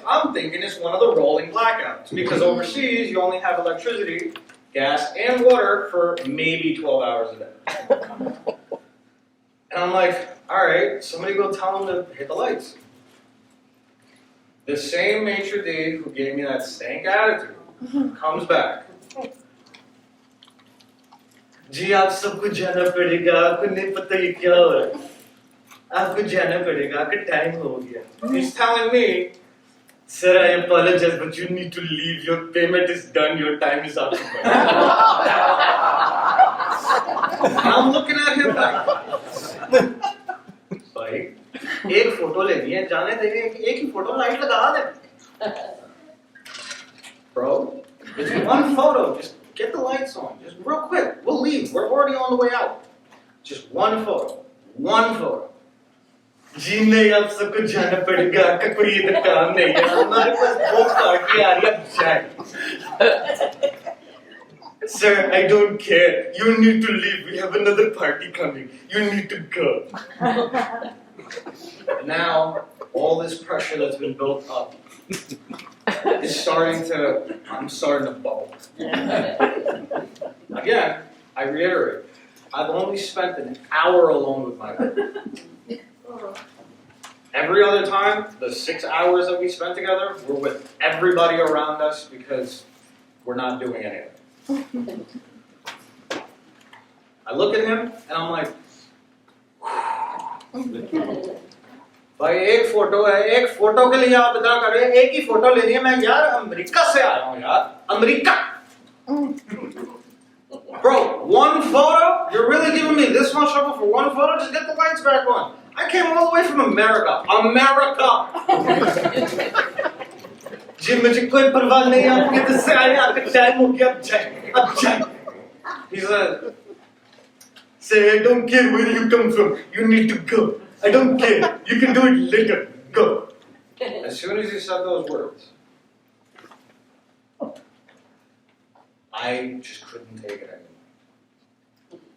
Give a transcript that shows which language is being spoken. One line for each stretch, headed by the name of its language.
English: I'm thinking it's one of the rolling blackouts. Because overseas, you only have electricity, gas, and water for maybe 12 hours a day. And I'm like, all right, somebody go tell them to hit the lights. The same maitre d' who gave me that stank attitude comes back.
Hindi: जी आप सबको जाना पड़ेगा, आपको नहीं पता ये क्या हो रहा है, आपको जाना पड़ेगा, आपका टाइम हो गया.
English: He's telling me, sir, I apologize, but you need to leave. Your payment is done. Your time is up. I'm looking at him like,
Hindi: भाई, एक फोटो लेनी है, जाने देंगे, एक ही फोटो लाइट लगा दे.
English: Bro, it's one photo. Just get the lights on. Just real quick. We'll leave. We're already on the way out. Just one photo. One photo.
Hindi: जी नहीं आप सबको जाना पड़ेगा आपका कोई इधर काम नहीं है हमारे पास बहुत पार्टी आ रही है अब जाए
English: Sir, I don't care. You need to leave. We have another party coming. You need to go. Now, all this pressure that's been built up is I'm starting to bubble. Again, I reiterate, I've only spent an hour alone with my wife. Every other time, the 6 hours that we spent together, we're with everybody around us because we're not doing anything. I look at him and I'm like,
Hindi: भाई एक photo है, एक photo के लिए आप इतना कर रहे हैं, एक ही फोटो लेनी है, मैं यार अमेरिका से आया हूँ यार, America.
English: Bro, one photo? You're really giving me this much trouble for one photo? Just get the lights back on. I came all the way from America. America!
Hindi: जी मुझे कोई परवाह नहीं है, आप किधर से आए, आपका टाइम हो गया, अब जाए.
English: He said, say, I don't care where you come from, you need to go. I don't care, you can do it later, go. As soon as he said those words, I just couldn't take it anymore.